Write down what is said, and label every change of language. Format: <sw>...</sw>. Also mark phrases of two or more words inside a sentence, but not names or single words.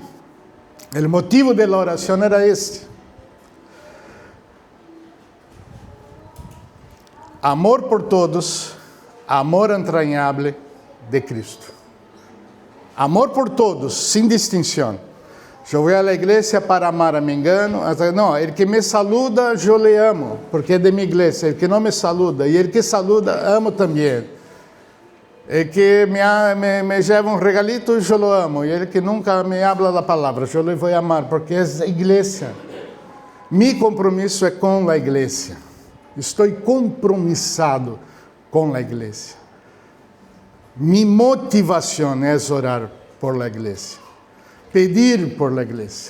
<pt>O motivo da oração era este. Amor por todos, amor entranhável de Cristo. Amor por todos, sem distinção. Eu vou à igreja para amar a Mengano. Não,</pt> <es>el que me saluda,</es> <pt>eu le amo, porque é de minha igreja.</pt> <es>El que</es> <pt>não me saluda, e</pt> <es>el que saluda,</es> <pt>amo também.</pt> <es>El que me</es> <pt>leva um regalito, eu lo amo. E</pt> <es>el que nunca me habla</es> <pt>a palavra, eu le vou amar, porque é a igreja. Meu compromisso é com a igreja. Estou compromissado com a igreja. Minha motivação é orar por a igreja. Pedir</pt> <es>por la</es> <pt>igreja.</pt>